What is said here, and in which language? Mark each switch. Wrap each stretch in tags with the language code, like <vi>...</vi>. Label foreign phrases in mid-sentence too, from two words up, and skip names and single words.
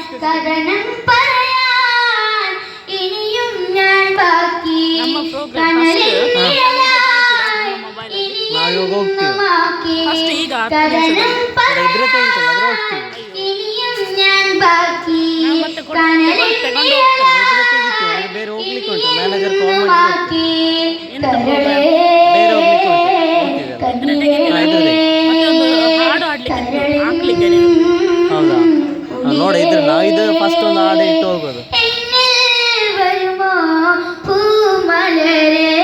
<ml>കഥനം പറയാൻ ഇനിയും ഞാൻ ബാക്കി, കനലിൽ നിഴലായി ഇനിയും മാക്കി. കഥനം പറയാൻ ഇനിയും ഞാൻ ബാക്കി, കനലിൽ നിഴലായി ഇനിയും മാക്കി. കരളേ</ml> <kn>ನೋಡಿ ಇದ್ರ ನಾವು ಇದು ಫಸ್ಟ್ ಒಂದು ಹಾಡು ಇಟ್ಟು ಹೋಗೋದು.</kn> <ml>വരുമോ പൂമലരെ</ml>